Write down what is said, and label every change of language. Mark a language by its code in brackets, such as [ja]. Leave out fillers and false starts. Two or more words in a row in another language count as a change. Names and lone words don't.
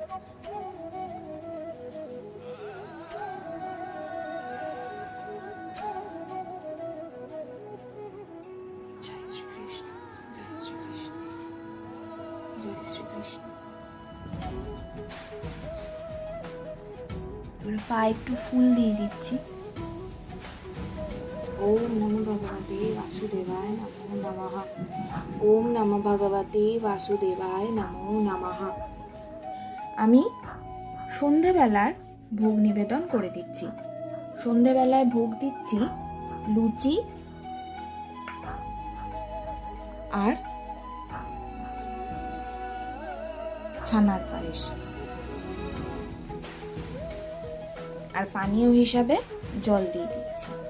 [bn] জয় শ্রীকৃষ্ণ, জয় শ্রীকৃষ্ণ, জয় শ্রীকৃষ্ণ। এবার পায়ে একটু ফুল দিয়ে দিচ্ছি। [sa] ওম নমো ভগবতে বাসুদেবায় নমো নমঃ। ওম নমো ভগবতে বাসুদেবায় নমো নমঃ। [bn] আমি সন্ধেবেলার ভোগ নিবেদন করে দিচ্ছি। সন্ধেবেলায় ভোগ দিচ্ছি লুচি আর ছানার পায়েস, আর পানীয় হিসাবে জল দিয়ে দিচ্ছি।